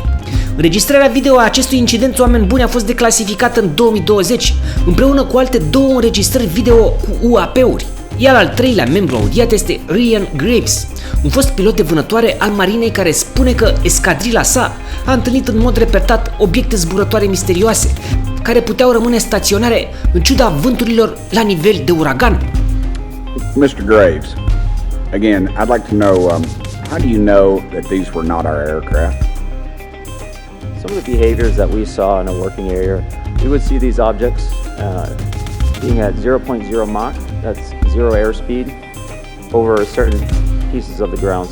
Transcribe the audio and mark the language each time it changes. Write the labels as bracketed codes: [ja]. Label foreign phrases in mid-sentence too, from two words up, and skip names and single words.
[ro] Înregistrarea video a acestui incident, oameni buni, a fost declasificată în 2020, împreună cu alte 2 înregistrări video cu UAP-uri. Iar al 3-lea membru audiat este Ryan Graves, un fost pilot de vânătoare al marinei care spune că escadrila sa a întâlnit în mod repetat obiecte zburătoare misterioase, care puteau rămâne staționare în ciuda vânturilor la nivel de uragan. [en] Mr. Graves, again, I'd like to know, how do you know that these were not our aircraft? Some of the behaviors that we saw in a working area, we would see these objects being at 0.0 Mach, that's 0 airspeed, over certain pieces of the ground.